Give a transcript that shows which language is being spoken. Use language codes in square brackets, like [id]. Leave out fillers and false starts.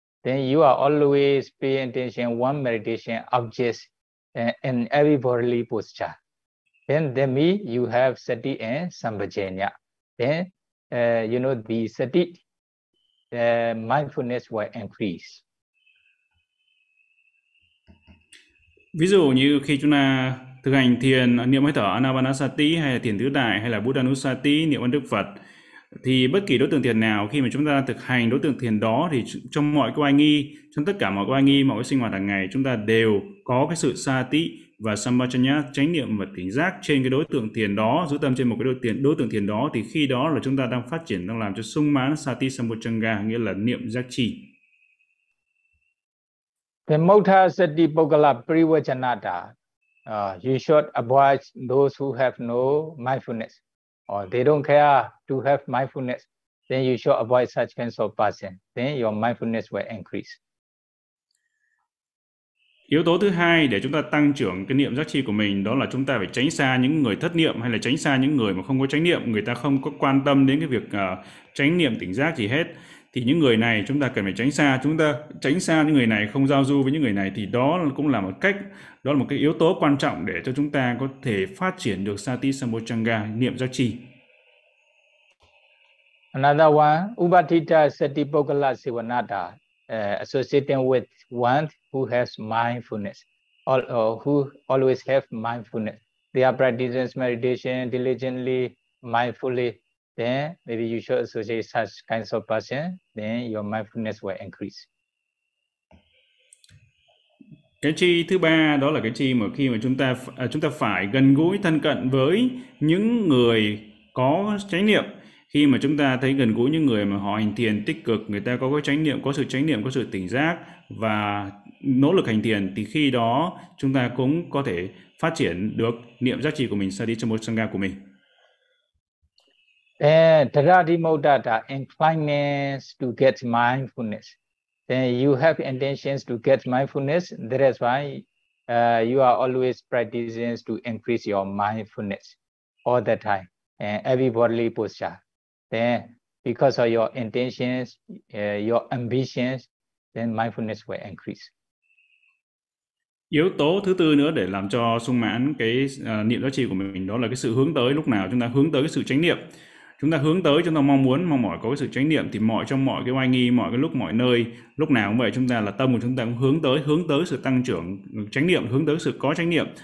[en] Then you are always paying attention one meditation objects in every bodily posture. Then me, you have sati and sampajanya. Then, you know, the sati, mindfulness will increase. [vi] Ví dụ như khi chúng ta thực hành thiền, niệm hơi thở Anapanasati, hay là thiền tứ đại, hay là Buddhanusati, niệm ơn Đức Phật, thì bất kỳ đối tượng thiền nào, khi mà chúng ta thực hành đối tượng thiền đó, thì trong mọi cái oai nghi, trong tất cả mọi cái oai nghi, mọi cái sinh hoạt hàng ngày, chúng ta đều có cái sự sati và sampajanya, chánh niệm và tỉnh giác trên cái đối tượng thiền đó, giữ tâm trên một cái đối tượng thiền đó, thì khi đó là chúng ta đang phát triển, đang làm cho sung mãn sati sampajanya, nghĩa là niệm giác chi. [en] The [pi] Motha Sati Pogala Privajanata, [en] you should avoid those who have no mindfulness, or they don't care to have mindfulness. Then you should avoid such kinds of person. Then your mindfulness will increase. [vi] Yếu tố thứ hai để chúng ta tăng trưởng cái niệm giác chi của mình, đó là chúng ta phải tránh xa những người thất niệm, hay là tránh xa những người mà không có chánh niệm, người ta không có quan tâm đến cái việc chánh niệm tỉnh giác gì hết. Thì những người này chúng ta cần phải tránh xa, chúng ta tránh xa những người này, không giao du với những người này, thì đó cũng là một cách, đó là một cái yếu tố quan trọng để cho chúng ta có thể phát triển được sati sampajanya, niệm giác chi. [en] Another one, [pi] Upadhita Sati Pogala Sivanata, [en] associating with one who has mindfulness, or who always have mindfulness. They are practicing meditation diligently, mindfully. Then maybe you should associate such kinds of person, then your mindfulness will increase. [vi] Cái chi thứ ba đó là cái chi mà khi mà chúng ta phải gần gũi thân cận với những người có chánh niệm. Khi mà chúng ta thấy gần gũi những người mà họ hành thiền tích cực, người ta có chánh niệm, có sự chánh niệm, có sự tỉnh giác và nỗ lực hành thiền, thì khi đó chúng ta cũng có thể phát triển được niệm giác chi của mình, sati sampajanya của mình. [en] Dharadhimottata, inclinations to get mindfulness. Then you have intentions to get mindfulness. That is why you are always practicing to increase your mindfulness all the time, and every bodily posture. Then, because of your intentions, your ambitions, then mindfulness will increase. [vi] Yếu tố thứ tư nữa để làm cho sung mãn cái niệm giác chi của mình, đó là cái sự hướng tới. Lúc nào chúng ta hướng tới cái sự chánh niệm, chúng ta hướng tới, chúng ta mong muốn, mong mỏi có cái sự chánh niệm, thì mọi trong mọi cái oai nghi, mọi cái lúc, mọi nơi, lúc nào cũng vậy, chúng ta là tâm của chúng ta cũng hướng tới sự tăng trưởng chánh niệm, hướng tới sự có chánh niệm.